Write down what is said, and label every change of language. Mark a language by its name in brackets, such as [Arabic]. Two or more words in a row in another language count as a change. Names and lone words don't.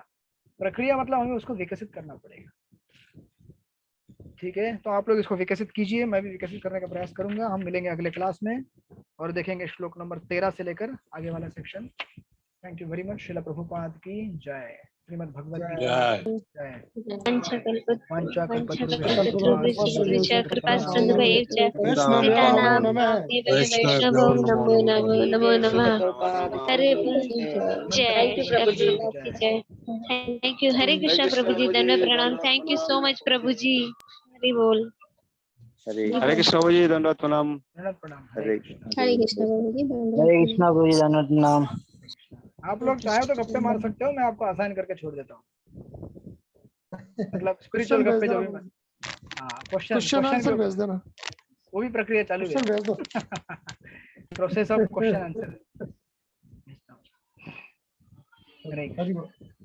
[Hindi] प्रक्रिया मतलब हमें उसको विकसित करना पड़ेगा। ठीक है, तो आप लोग इसको विकसित कीजिए, मैं भी विकसित करने का प्रयास करूंगा। हम मिलेंगे अगले क्लास में और देखेंगे श्लोक नंबर 13 से लेकर आगे वाला सेक्शन। [English] thank you very much. [Hindi] श्रील प्रभुपाद की जय। श्रीमद् भगवत गीता जय। [Sanskrit] वैष्णवो नमो नमो नमो नमः। [Hindi] हरे जय प्रभु की जय। [English] thank you. [Hindi] हरे कृष्णा प्रभु जी, धन्यवाद, प्रणाम। [English] thank you so much [Hindi] प्रभु जी। हरि बोल। हरे कृष्ण प्रभु जी, दंडवत प्रणाम। हरे कृष्ण। हरे कृष्ण प्रभु जी, हरे कृष्णा प्रभु जी, धन्यवाद प्रणाम। आप लोग चाहे तो गप्पे मार सकते हो, मैं आपको आसान करके छोड़ देता हूँ। मतलब स्पिरिचुअल गप्पे जो भी, हाँ, [English] question answer [Hindi] भेज देना, वो भी प्रक्रिया चालू है। [English] process of question answer.